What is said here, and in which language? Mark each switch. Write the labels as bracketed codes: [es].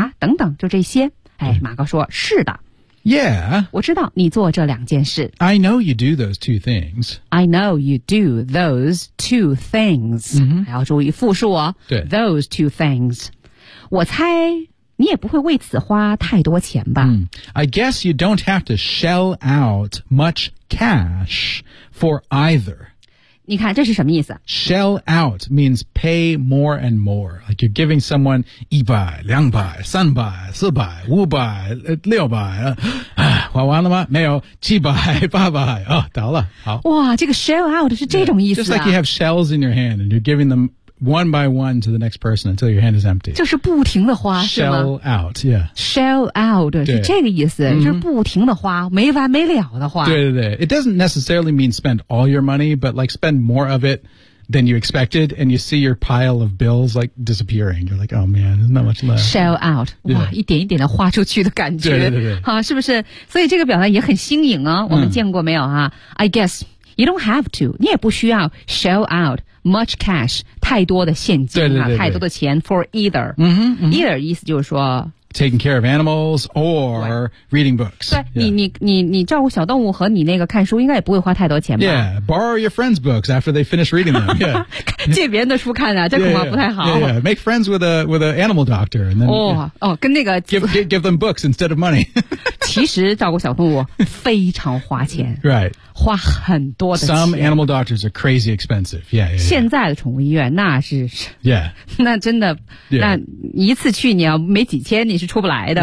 [zh] 啊，等等，就这些。哎，马高说，是的。 [en] Yeah. [zh] 我知道你做这两件事。 [en] I know you do those two things. I know you do those two things.、 Mm-hmm. [zh] 还要注意复数哦。对。 [en] Those two things. [zh] 我猜你也不会为此花太多钱吧、 [en] I guess you don't have to shell out much cash for either. [zh] 你看这是什么意思 [en] Shell out means pay more and more. Like you're giving someone 100, 200, 300, 400, 500, 600, [zh] 花完了吗没有 [en] 700, 800, [zh] 哦到了好哇这个 shell out 是这种意思、啊、 [en] Just like you have shells in your hand and you're giving themOne by one to the next person until your hand is empty. [zh] 就是不停的花 [en] Shell out, yeah. [zh] Shell out, 是这个意思、就是不停的花没完没了的花。对对对。 [en] It doesn't necessarily mean spend all your money, but like spend more of it than you expected, and you see your pile of bills like disappearing. You're like, oh man, there's not much left. Shell out,、 yeah. [zh] 哇一点一点的花出去的感觉。对对对。好、啊、是不是所以这个表达也很新颖啊、我们见过没有啊 ? [en] I guess, you don't have to, [zh] 你也不需要 shell out. [en] Much cash, [zh] 太多的现金、啊、对对对对太多的钱 [en] for either.、 Mm-hmm, [zh] either 意思就是说 [en] Taking care of animals or reading books. [zh] 对、 [en] yeah. [zh] 你照顾小动物和你那个看书应该也不会花太多钱吧 [en] Yeah, borrow your friend's books after they finish reading them.、Yeah. [zh] 借别人的书看啊这恐怕不太好。 [en] Yeah, yeah, yeah. Make friends with an animal doctor. And then,、 yeah. [zh] 哦跟那个 [en] give them books instead of money. [zh] 其实照顾小动物非常花钱。 [en] Right. [zh] 花很多的钱。 [en] Some animal doctors are crazy expensive. Yeah, yeah, yeah. [zh] 现在的宠物医院那是 [en] Yeah. [zh] 那真的、 [en] yeah. [zh] 那一次去你要没几千你是出不来的。